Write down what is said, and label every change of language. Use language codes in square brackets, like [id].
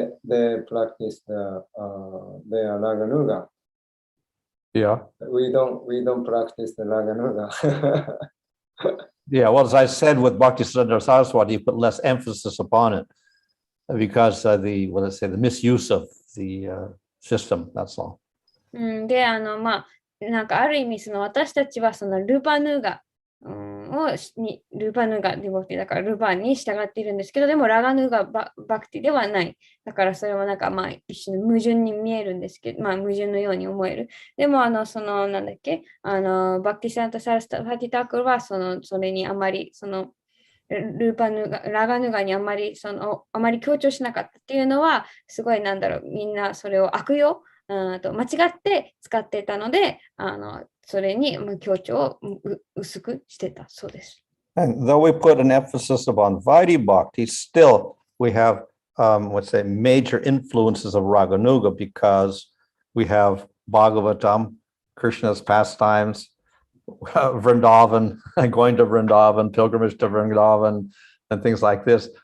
[en] They practice their Raganuga. Yeah. We don't practice the Raganuga. Yeah, well, as I said with Bhaktisiddhanta Saraswati, you put less emphasis upon it because the misuse of the system, that's all. [ja] で、なんかある意味、私たちはそのルパヌガルパヌガディボティだからルパンに従っているんですけど、でもラガヌガバクティではない。だからそれはなんか一種の矛盾に見えるんですけど、矛盾のように思える。でもなんだっけ、バクティサンタサラスタファティタクルはそれにあまりラガヌガにあまり強調しなかったっていうのは、すごいみんなそれを悪用間違って使っていたので、それに強調を薄くしてたそうです。 [en] And though we put an emphasis upon Vaidhi Bhakti, still we have, major influences of Raganuga because we have Bhagavatam, Krishna's pastimes, Vrindavan, going to Vrindavan, pilgrimage to Vrindavan, and things like this.